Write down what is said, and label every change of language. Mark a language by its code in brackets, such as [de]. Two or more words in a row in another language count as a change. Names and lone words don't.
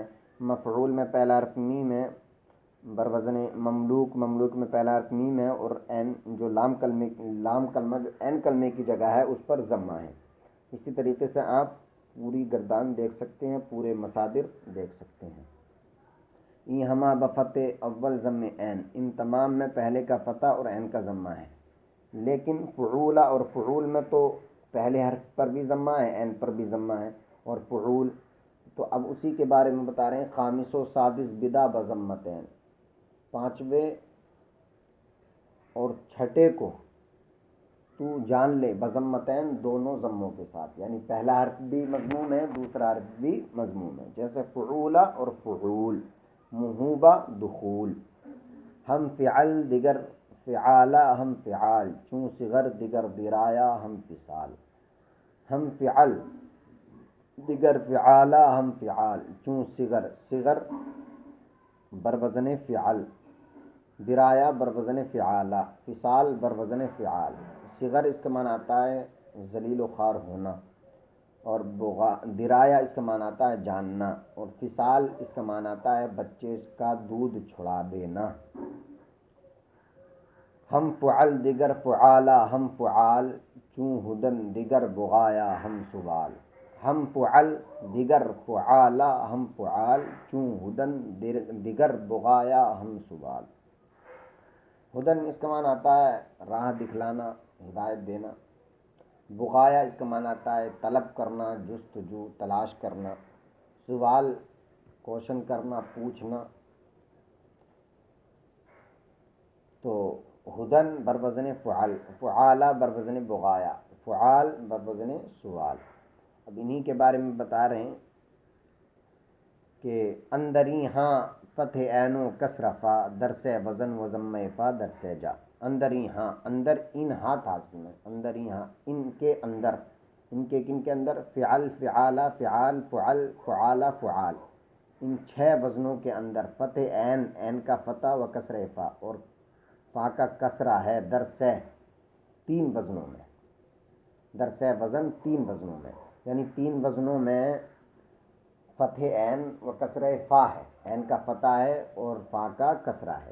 [ur] مفعول میں پہلا حرف میم ہے بروزن مملوک، مملوک میں پہلا حرف میم ہے اور عین جو لام کلمہ جو عین کلمے کی جگہ ہے اس پر ضمہ ہے۔ اسی طریقے سے آپ پوری گردان دیکھ سکتے ہیں، پورے مصادر دیکھ سکتے ہیں۔ [fa] ای ہما بفتح اول ضم عین، [ur] ان تمام میں پہلے کا فتح اور عین کا ضمہ ہے، لیکن فعولہ اور فعول میں تو پہلے حرف پر بھی ضمہ ہے، عین پر بھی ضمہ ہے۔ اور فعول تو اب اسی کے بارے میں بتا رہے ہیں، [fa] خامس و سادس بدا بضمتین، [ur] پانچویں اور چھٹے کو تو جان لے بضمتین دونوں ضموں کے ساتھ، یعنی پہلا حرف بھی مضموم ہے، دوسرا حرف بھی مضموم ہے، جیسے فعولہ اور فعول، محوبہ دخول، [fa] ہم فعل دیگر فعالہ ہم فعال، چون صغر [ur] دیگر درایا ہم فصال، ہم فعل دیگر فعالہ ہم فعال، چون صغر، صغر بروزن فعل، درایا بروزن فعالہ، فصال بروزن فعال۔ صغر اس کا معنی آتا ہے ذلیل و خوار ہونا، اور درایا اس کا معنی آتا ہے جاننا، اور فصال اس کا معنی آتا ہے بچے کا دودھ چھڑا دینا۔ [fa] ہم فعل دیگر فعالہ ہم فعال، چون ہدن دیگر بغایا ہم سبال، ہم فعل دیگر فعالہ ہم فعال، چون ہدن دیگر بغایا ہم سبال۔ [ur] ہدن اس کا معنی آتا ہے راہ دکھلانا، ہدایت دینا۔ بغایا اس کا معنی آتا ہے طلب کرنا، جستجو، تلاش کرنا۔ سوال کوشچن کرنا، پوچھنا۔ تو ہدن بروزن فعل، فعالہ بروزن بغایا، فعال بروزن سوال۔ اب انہی کے بارے میں بتا رہے ہیں کہ [fa] اندری ہاں فتح عین و کسر فا، درس وزن و ضم فا درس جا۔ [ur] اندری ہاں، اندر ان ہاں تھا اصل میں، اندری ہاں ان کے اندر، ان کے کن کے اندر، [ar] فعل فعالہ فعال فعل فعالہ فعال، [ur] ان 6 وزنوں کے اندر فتح عین، عین کا فتح و کسر فا، اور فا کا کسرہ ہے درس 3 وزنوں میں، درس وزن 3 وزنوں میں، یعنی 3 وزنوں میں [fa] فتح عین و کسر فا [ur] ہے، عین کا فتح ہے اور فا کا کسرہ ہے۔